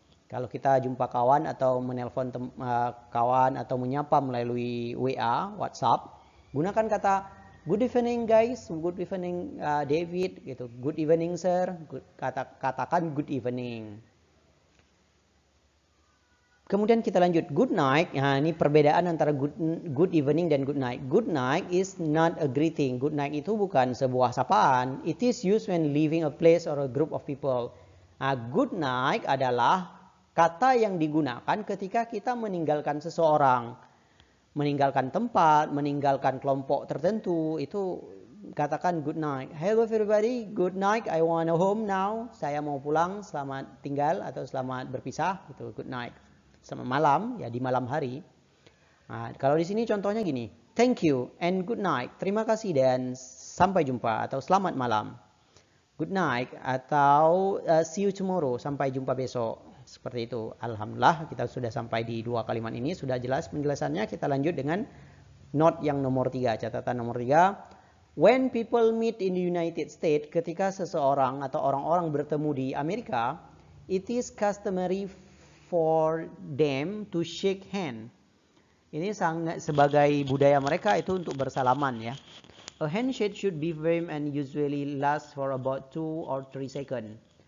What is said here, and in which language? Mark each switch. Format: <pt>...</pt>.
<id>Kalau kita jumpa kawan atau menelpon kawan atau menyapa melalui WA, WhatsApp, gunakan kata</id> <en>good evening guys, good evening David,</en> <id>gitu.</id> <en>Good evening sir, katakan good evening.</en> <id>Kemudian kita lanjut good night. Ini perbedaan antara good evening dan good night.</id> <en>Good night is not a greeting.</en> <id>Good night itu bukan sebuah sapaan.</id> <en>It is used when leaving a place or a group of people.</en> <id>Good night adalah kata yang digunakan ketika kita meninggalkan seseorang, meninggalkan tempat, meninggalkan kelompok tertentu, itu katakan good night.</id> <en>Hello everybody, good night. I wanna home now.</en> <id>Saya mau pulang, selamat tinggal atau selamat berpisah, itu good night. Selamat malam, ya di malam hari. Kalau di sini contohnya gini,</id> <en>thank you and good night.</en> <id>Terima kasih dan sampai jumpa atau selamat malam. Good night atau</id> <en>see you tomorrow,</en> <id>sampai jumpa besok. Seperti itu. Alhamdulillah kita sudah sampai di dua kalimat ini, sudah jelas penjelasannya. Kita lanjut dengan note yang nomor 3, catatan nomor 3.</id> <en>When people meet in the United States,</en> <id>ketika seseorang atau orang-orang bertemu di Amerika,</id> <en>it is customary for them to shake hand.</en> <id>Ini sangat sebagai budaya mereka itu untuk bersalaman ya.</id> <en>A handshake should be firm and usually last for about 2 or 3 seconds.</en>